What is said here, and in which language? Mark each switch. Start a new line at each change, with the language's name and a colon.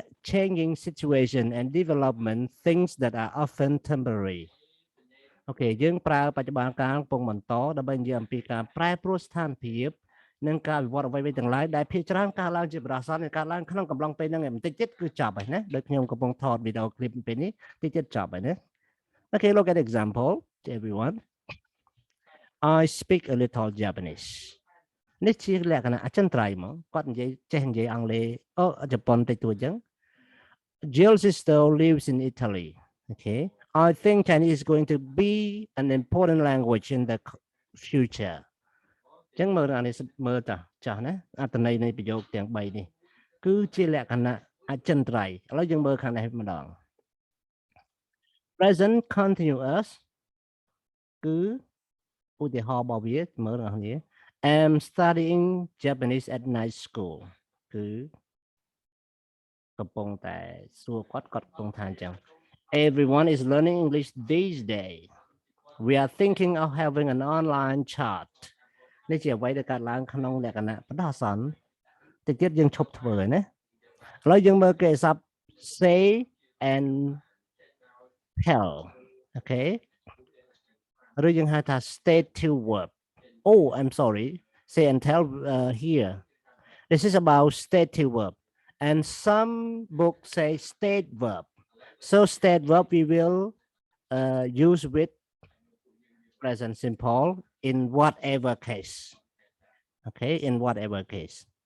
English: changing situation and development things that are often temporary
Khmer: អូខេយើងប្រើបច្ចុប្បន្នកាលកំពុងបន្តដើម្បីនិយាយអំពីការប្រែប្រួលស្ថានភាពនិងការវិវត្តអ្វីៗទាំងឡាយដែលភាគច្រើនកើតឡើងជាបរិយាកាសនៃកើតឡើងក្នុងកំឡុងពេលហ្នឹងបន្តិចទៀតគឺចប់ហើយណាដូចខ្ញុំកំពុងថតវីដេអូឃ្លីបពេលនេះតិចទៀតចប់ហើយណា
English: Okay, look at example to everyone. I speak a little Japanese.
Khmer: នេះជាលក្ខណៈអចិន្ត្រៃយ៍មកគាត់និយាយចេះនិយាយអង់គ្លេសជប៉ុនតិចតួចអញ្ចឹង
English: Jill's sister lives in Italy. Okay, I think Chinese is going to be an important language in the future.
Khmer: អញ្ចឹងមើលអានេះមើលតាចាស់ណាអត្ថន័យនៃប្រយោគទាំង3នេះគឺជាលក្ខណៈអចិន្ត្រៃយ៍ឥឡូវយើងមើលខាងនេះម្ដង present continuous គឺឧទាហរណ៍របស់វាមើលបងប្អូន
English: I'm studying Japanese at night school
Khmer: គឺកំពុងតែសួរគាត់កំពុងថាអញ្ចឹង
English: Everyone is learning English these days. We are thinking of having an online chat.
Khmer: នេះជាអ្វីដែលកើតឡើងក្នុងលក្ខណៈបដិសន្នតិចទៀតយើងឈប់ធ្វើហើយណាឥឡូវយើងមើលគេស័ព្ទ
English: say and tell okay
Khmer: ឬយើងហៅថា
English: stative verb oh I'm sorry say and tell here this is about stative verb and some books say state verb so state verb we will use with present simple in whatever case okay in whatever case